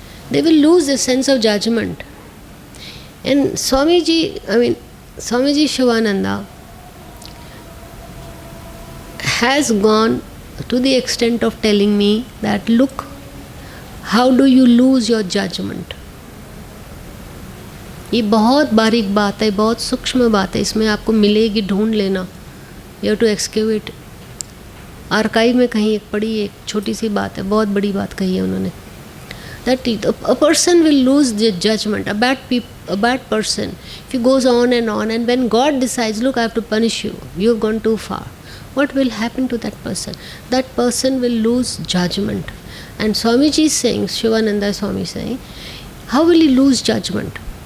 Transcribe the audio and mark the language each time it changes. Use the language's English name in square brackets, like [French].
[English] They will lose a sense of judgment. And Swamiji Shivananda has gone to the extent of telling me that, look, how do you lose your judgment? [Hindi] ये बहुत बारीक बात है, बहुत सूक्ष्म बात है, इसमें आपको मिलेगी, ढूंढ लेना. [English] You have to excavate. [Hindi] Archive में कहीं एक पड़ी एक छोटी सी बात है, बहुत बड़ी बात कही है उन्होंने. [English] That a person will lose the judgment. A bad person, if he goes on, and when God decides, look, I have to punish you, you have gone too far, what will happen to that person? That person will lose judgment. And Swamiji is saying, Shivananda Swami is saying, how will he lose judgment?